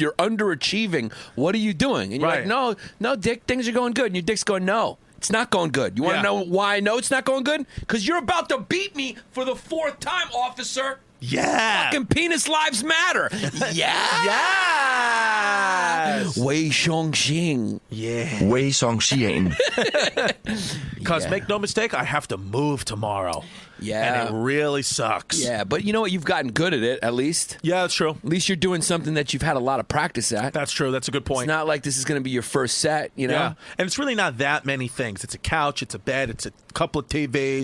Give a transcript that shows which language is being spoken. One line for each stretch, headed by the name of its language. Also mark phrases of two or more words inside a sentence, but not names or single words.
English: You're underachieving. What are you doing? And you're like, no, dick, things are going good. And your dick's going, no. It's not going good. You want to know why I know it's not going good? Because you're about to beat me for the 4th time, officer. Yeah. Fucking penis lives matter. Yeah. Yes. Wei Xiongxing. Yeah. Wei Xiongxing. Because make no mistake, I have to move tomorrow. Yeah. And it really sucks. Yeah, but you know what? You've gotten good at it, at least. Yeah, that's true. At least you're doing something that you've had a lot of practice at. That's true. That's a good point. It's not like this is going to be your first set, you know? Yeah. And it's really not that many things. It's a couch, it's a bed, it's a couple of TVs.